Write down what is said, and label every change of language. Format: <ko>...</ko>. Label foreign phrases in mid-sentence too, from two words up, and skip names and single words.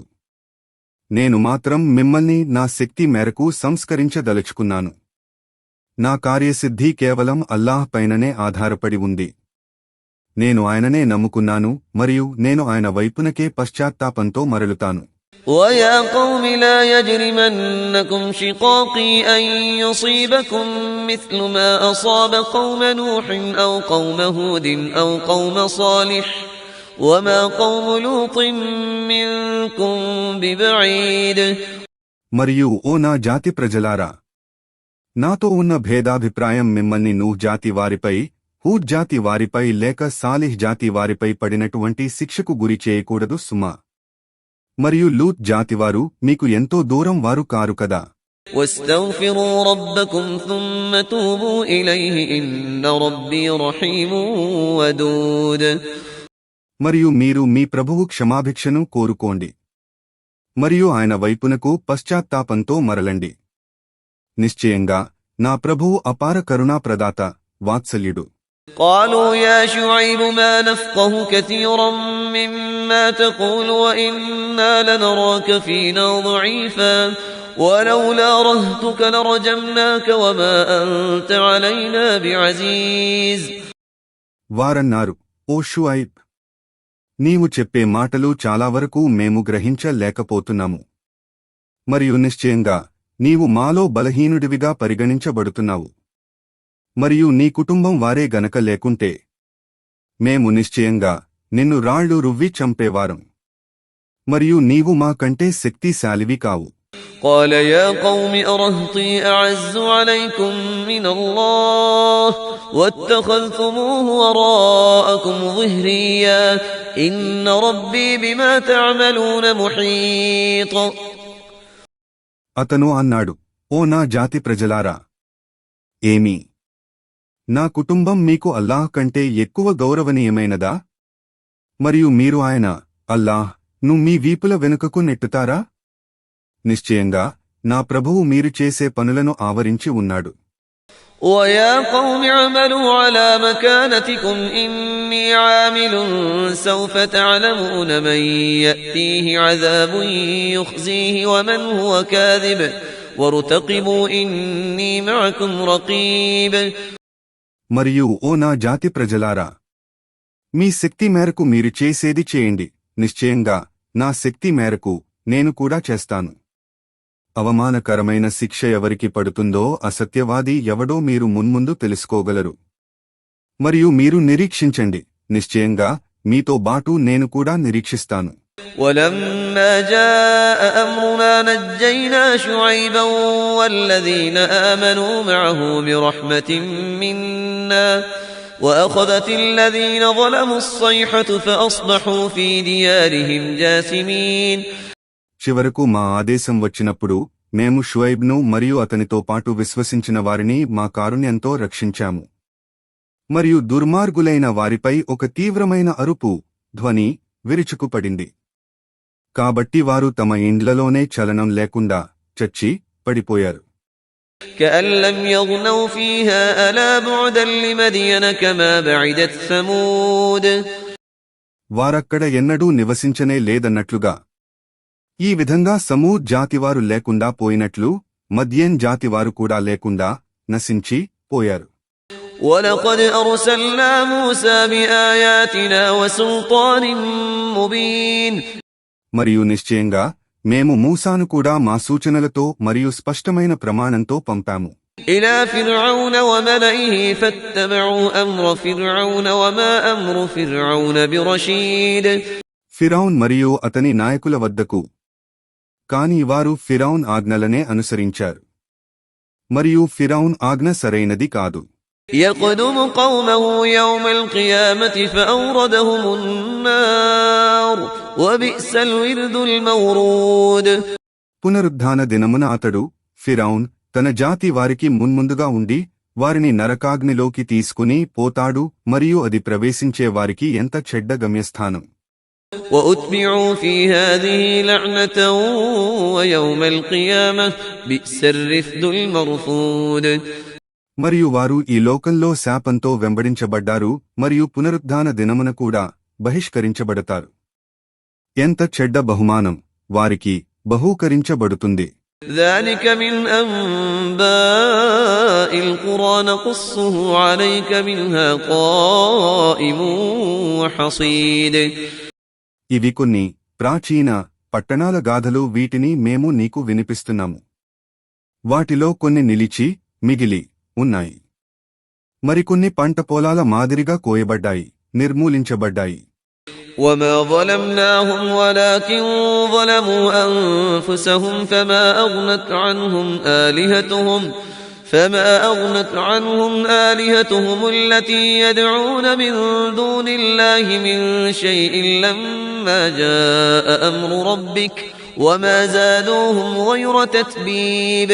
<te>నేను మాత్రం మిమ్మల్ని నా శక్తి మేరకు సంస్కరించదలుచుకున్నాను. నా కార్యసిద్ధి కేవలం అల్లాహ్ పైననే ఆధారపడి ఉంది. నేను ఆయననే నమ్ముకున్నాను మరియు నేను ఆయన వైపునకే పశ్చాత్తాపంతో మరలుతాను.</te> <ar>وَيَا قَوْمِ لَا يَجْرِمَنَّكُمْ شِقَاقِي أَن يُصِيبَكُم مِّثْلُ مَا أَصَابَ قَوْمَ نُوحٍ أَوْ قَوْمَ هُودٍ أَوْ قَوْمَ صَالِحٍ وَمَا قَوْمُ لُوطٍ مِّنكُم بِبَعِيدٍ.</ar> <te>మరియు ఓ నా జాతి ప్రజలారా, నాతో ఉన్న భేదాభిప్రాయం మిమ్మల్ని నూహ్ జాతి వారిపై, హూద్ జాతి వారిపై లేక సాలిహ్ జాతి వారిపై పడినటువంటి శిక్షకు గురి చేయకూడదు సుమా. మరియు లూత్ జాతివారు మీకు ఎంతో దూరం వారు కారు కదా.</te> <ar>واستغفروا ربكم ثم توبوا إليه إن ربي رحيم ودود.</ar> <te>మరియు మీరు మీ ప్రభువు క్షమాభిక్షను కోరుకోండి మరియు ఆయన వైపునకు పశ్చాత్తాపంతో మరలండి. నిశ్చయంగా నా ప్రభువు అపార కరుణా ప్రదాత, వాత్సల్యుడు.</te> <ar>قالوا يا شعيب ما نفقه كثيرا مما تقول وإنا لنراك فينا ضعيفا ولولا رهتك لرجمناك وما أنت علينا بعزيز.</ar> <te>వారన్నారు, ఓ షుఐబ్, నీవు చెప్పే మాటలు చాలా వరకు మేము గ్రహించలేకపోతున్నాము. మరియు నిశ్చయంగా నీవు మాలో బలహీనుడివిగా పరిగణించబడుతున్నావు. మరియు నీ కుటుంబం వారే గనక లేకుంటే మేము నిశ్చయంగా నిన్ను రాళ్లు రువ్వి చంపేవారం. మరియు నీవు మా కంటే శక్తిశాలివి కావు.</te> <ar>قال يا قوم أرهطي أعز عليكم من الله واتخذتموه وراءكم ظهريا إن ربي بما تعملون محيط.</ar> <te>అతను అన్నాడు, ఓ నా జాతి ప్రజలారా, ఏమీ నా కుటుంబం మీకు అల్లాహ్ కంటే ఎక్కువ గౌరవనీయమైనదా? మరియు మీరు ఆయన అల్లాహ్ ను మీ వీపుల వెనుకకు నెట్టుతారా? నిశ్చయంగా నా ప్రభువు మీరు చేసే పనులను ఆవరించి ఉన్నాడు.</te> <ar>وَيَا قَوْمِ اعْمَلُوا عَلَى مَكَانَتِكُمْ إِنِّي عَامِلٌ سَوْفَ تَعْلَمُونَ مَن يَأْتِيهِ عَذَابٌ يُخْزِيهِ وَمَنْ هُوَ كَاذِبٌ وَارْتَقِبُوا إِنِّي مَعَكُمْ رَقِيبٌ.</ar> <te>మరియు ఓ నా జాతి ప్రజలారా, మీ శక్తి మేరకు మీరు చేసేది చేయండి. నిశ్చయంగా నా శక్తి మేరకు నేను కూడా చేస్తాను. అవమానకరమైన శిక్ష ఎవరికి పడుతుందో అసత్యవాది ఎవడో మీరు మున్ముందు తెలుసుకోగలరు. మరియు మీరు నిరీక్షించండి. నిశ్చయంగా మీతో బాటు నేను కూడా నిరీక్షిస్తాను.</te> <ar>ولما جاء أمرنا نجينا شعيبا والذين آمنوا معه برحمة منا وأخذت الذين ظلموا الصيحة فأصبحوا في ديارهم جاثمين.</ar> <te>చివరకు మా ఆదేశం వచ్చినప్పుడు మేము షుఐబ్ను మరియు అతనితో పాటు విశ్వసించిన వారిని మా కారుణ్యంతో రక్షించాము. మరియు దుర్మార్గులైన వారిపై ఒక తీవ్రమైన అరుపు ధ్వని విరుచుకుపడింది. కాబట్టి వారు తమ ఇండ్లలోనే చలనం లేకుండా చచ్చి పడిపోయారు.</te> <ar>كأن لم يغنوا فيها ألا بعدا لمدين كما بعدت ثمود.</ar> <te>వారక్కడ ఎన్నడూ నివసించనే లేదన్నట్లుగా ఈ విధంగా సమూద్ జాతివారు లేకుండా పోయినట్లు మద్యన్ జాతివారు కూడా లేకుండా నశించి పోయారు.</te> <ar>ولقد أرسلنا موسى بآياتنا وسلطان مبين.</ar> <te>మరియు నిశ్చయంగా మేము మూసాను కూడా మా సూచనలతో మరియు స్పష్టమైన ప్రమాణంతో పంపాము.</te> <ar>إلى فرعون وملئه فاتبعوا أمر فرعون وما أمر فرعون برشيد.</ar> <te>ఫిరౌన్ మరియు అతని నాయకుల వద్దకు, కాని వారు ఫిరౌన్ ఆజ్ఞలనే అనుసరించారు. మరియు ఫిరౌన్ ఆజ్ఞ సరైనది కాదు.</te> <ar>يقدم قومه يوم القيامة فأوردهم النار وبئس الورد المورود.</ar> <te>పునరుద్ధాన దినమున అతడు ఫిరౌన్ తన జాతి వారికి మున్ముందుగా ఉండి వారిని నరకాగ్నిలోకి తీసుకుని పోతాడు మరియు అది ప్రవేశించే వారికి ఎంత చెడ్డ గమ్యస్థానం.</te> <ar>وأتبعوا في هذه لعنة ويوم القيامة بئس الرفد المرفود.</ar> <te>మరియు వారు ఈ లోకంలో శాపంతో వెంబడించబడ్డారు మరియు పునరుద్ధాన దినమున కూడా బహిష్కరించబడతారు. ఎంత చెడ్డ బహుమానం వారికి బహూకరించబడుతుంది.</te> <ar>ذلك من أنباء القرى نقصه عليك منها قائم وحصيد.</ar> <te>ఇవి కొన్ని ప్రాచీన పట్టణాల గాథలు, వీటిని మేము నీకు వినిపిస్తున్నాము. వాటిలో కొన్ని నిలిచి మిగిలి ఉన్నాయి. మరికొన్ని పంట పొలాల మాదిరిగా కోయబడ్డాయి, నిర్మూలించబడ్డాయి.</te> <ar>وما ظلمناهم ولكن ظلموا أنفسهم فما أغنت عنهم آلهتهم التي يدعون من دون الله من شيء لما جاء أمر ربك وما زادوهم غير تتبيب.</ar>